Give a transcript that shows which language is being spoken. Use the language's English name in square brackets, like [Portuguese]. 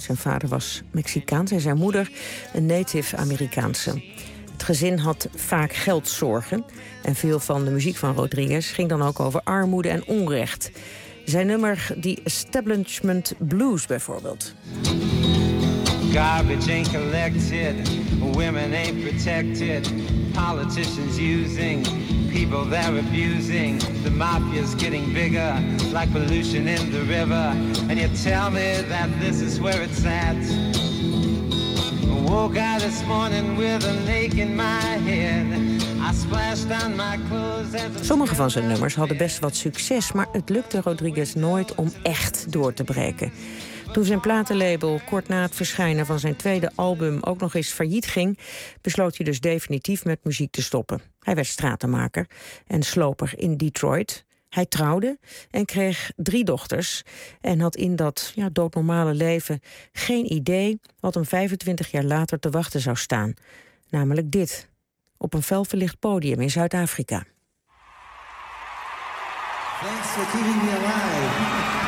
[Dutch] Zijn vader was Mexicaans en zijn moeder een Native Amerikaanse. Het gezin had vaak geldzorgen. En veel van de muziek van Rodriguez ging dan ook over armoede en onrecht. Zijn nummer, The Establishment Blues bijvoorbeeld. [English] Garbage ain't collected, women ain't protected, politicians using, people they're abusing, the mafia's getting bigger, like pollution in the river, and you tell me that this is where it's at. Woke out this morning with a lake in my head, I splashed on my clothes. [Dutch] Sommige van zijn nummers hadden best wat succes, maar het lukte Rodriguez nooit om echt door te breken. Toen zijn platenlabel kort na het verschijnen van zijn 2e album ook nog eens failliet ging, besloot hij dus definitief met muziek te stoppen. Hij werd stratenmaker en sloper in Detroit. Hij trouwde en kreeg 3 dochters en had in dat doodnormale leven geen idee wat hem 25 jaar later te wachten zou staan. Namelijk dit, op een fel verlicht podium in Zuid-Afrika. [English] Thanks for keeping me alive.